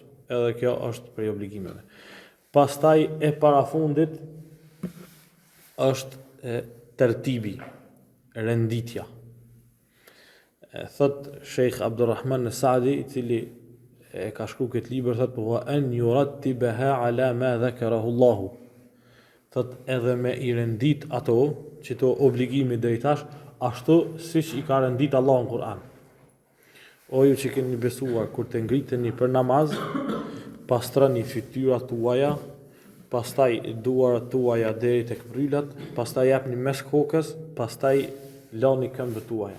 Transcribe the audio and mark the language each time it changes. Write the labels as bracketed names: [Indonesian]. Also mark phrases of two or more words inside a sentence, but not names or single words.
[Albanian] Edhe kjo është prej obligimeve. Pastaj e parafundit është tertibi, renditja. Thot Sheikh Abdurrahman Saadi, i cili e ka shkruar këtë libër, thot [Arabic] وأن يرتبها على ما ذكره الله. [Albanian] Thot edhe me i rendit ato, që to obligimi deri tash, ashtu siç i ka rendit Allahu në Kur'an. O ju që keni besuar, kur të ngriteni për namaz, pastrani fytyrat tuaja, pastaj duarat tuaja deri tek brylat, pastaj japni mes kokës, pastaj lani këmbët tuaja.